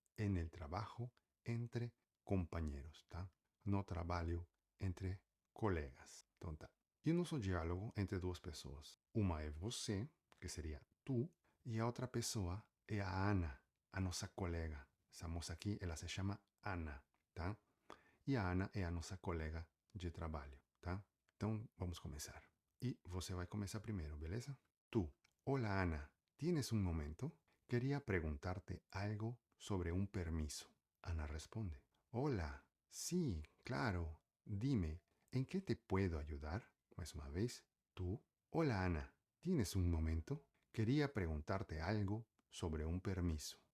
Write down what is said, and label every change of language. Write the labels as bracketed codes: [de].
[es] En el trabajo, entre companheiros, tá? [pt] No trabalho, entre colegas. Então tá. E o nosso diálogo entre duas pessoas. Uma é você, que seria tu, e a outra pessoa é a Ana, a nossa colega. Essa moça aqui, ela se chama Ana, tá? E a Ana é a nossa colega de trabalho, tá? Então, vamos começar. E você vai começar primeiro, beleza? [es] Tu. Hola, Ana. ¿Tienes un momento? Quería preguntarte algo sobre un permiso. Ana responde. Hola. Sí, claro. Dime, ¿en qué te puedo ayudar? Más una vez. Tú. Hola, Ana. ¿Tienes un momento? Quería preguntarte algo sobre un permiso.